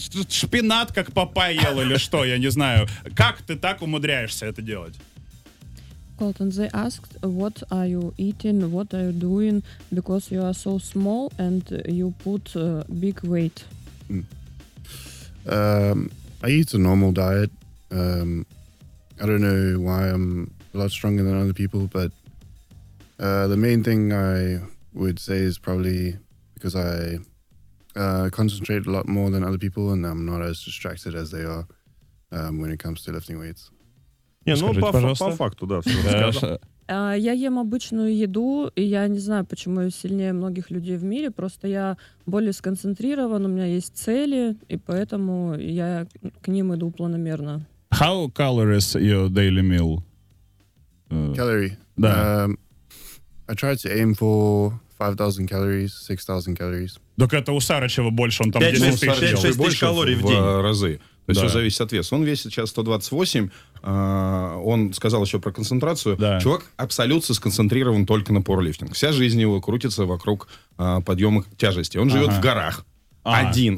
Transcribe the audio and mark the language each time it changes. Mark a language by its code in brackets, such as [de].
[ru] Шпинат как папай ел или что, я не знаю. Как ты так умудряешься это делать? [en] Colton, they asked, what are you eating, what are you doing, because you are so small and you put big weight. I eat a normal diet. I don't know why I'm a lot stronger than other people, but the main thing I would say is probably because I concentrate a lot more than other people, and I'm not as distracted as they are when it comes to lifting weights. [ru] Не, ну, скажите, по факту, да, все расскажем. Я ем обычную еду, и я не знаю, почему я сильнее многих людей в мире, просто я более сконцентрирован, у меня есть цели, и поэтому я к ним иду планомерно. [en] How calories your daily meal? Calorie? [ru] Да. [en] I try to aim for 5000 calories, 6000 calories. [ru] Так это у Сарычева больше, он там 5-6 тысяч калорий в день. Разы. То есть все зависит от веса. Он весит сейчас 128. Он сказал еще про концентрацию. Да. Чувак абсолютно сконцентрирован только на пауэрлифтинг. Вся жизнь его крутится вокруг подъема тяжести. Он живет в горах. Один.